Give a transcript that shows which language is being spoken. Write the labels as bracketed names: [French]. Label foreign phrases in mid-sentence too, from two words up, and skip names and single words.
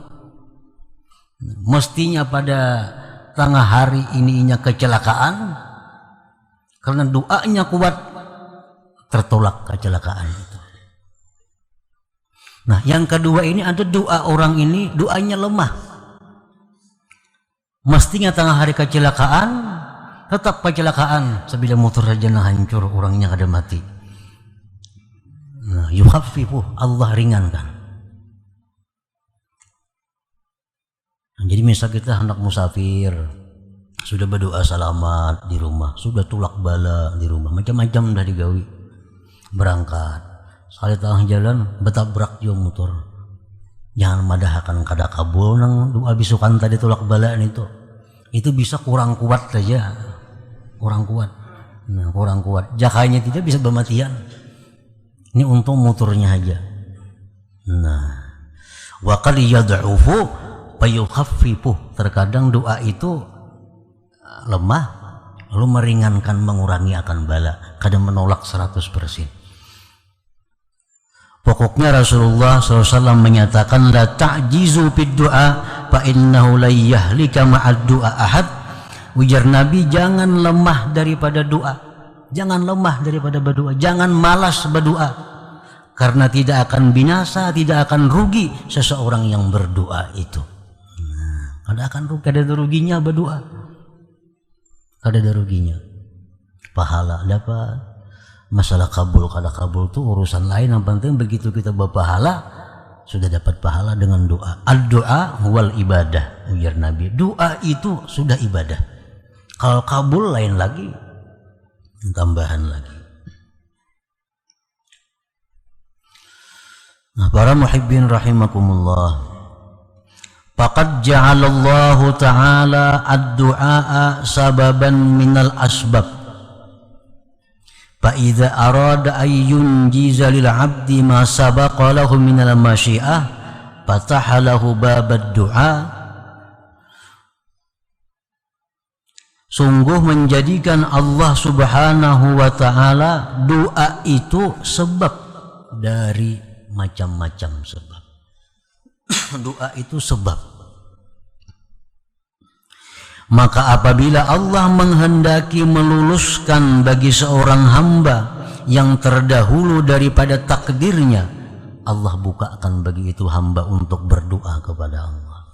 [Indonesian] Mestinya pada tengah hari ininya kecelakaan, karena doanya kuat tertolak kecelakaan itu. Nah, yang kedua ini ada doa orang ini doanya lemah, mestinya tengah hari kecelakaan tetap kecelakaan, [Banjar] sebila motor saja hancur, orangnya kada mati. [Indonesian] Nah, yukhaffifu, Allah ringankan. [Banjar] Jadi misal kita hendak musafir, sudah berdoa selamat di rumah, sudah tulak bala di rumah, macam-macam dah digawi, berangkat sekali tengah jalan betabrak jo motor, jangan madahakan kada kabul nang doa bisukan tadi tulak bala itu bisa kurang kuat saja, kurang kuat. Nah, kurang kuat jakanya tidak bisa bermatian, ini untung motornya aja. [Indonesian] Nah, [Arabic] وقد يضعف فيخفف. [Indonesian] Terkadang doa itu lemah lalu meringankan, mengurangi akan bala, kadang menolak 100%. Pokoknya Rasulullah SAW menyatakan [Arabic] لا تعجزوا في الدعاء فإنه لا يهلك مع الدعاء أحد. [Indonesian] Ujar Nabi, jangan lemah daripada doa, jangan lemah daripada berdoa, jangan malas berdoa, karena tidak akan binasa, tidak akan rugi seseorang yang berdoa itu. [Banjar] Kada akan rugi, kada ada ruginya berdoa, kada ada ruginya. Pahala dapat, masalah kabul kada kabul itu urusan lain. [Indonesian] Yang penting begitu kita berpahala, sudah dapat pahala dengan doa. [Arabic] الدعاء والعبادة, [Indonesian] ujar Nabi. Doa itu sudah ibadah. Kalau kabul lain lagi, tambahan lagi. Nah, para [Arabic] محبين رحمكم الله, فقد جعل الله تعالى الدعاء سببا من الأسباب. فإذا أراد أن ينجز للعبد ما سبق له من المشيئة فتح له باب الدعاء. [Indonesian] Sungguh menjadikan Allah Subhanahu wa ta'ala doa itu sebab dari macam-macam sebab. Doa itu sebab. Maka apabila Allah menghendaki meluluskan bagi seorang hamba yang terdahulu daripada takdirnya, Allah bukakan bagi itu hamba untuk berdoa kepada Allah.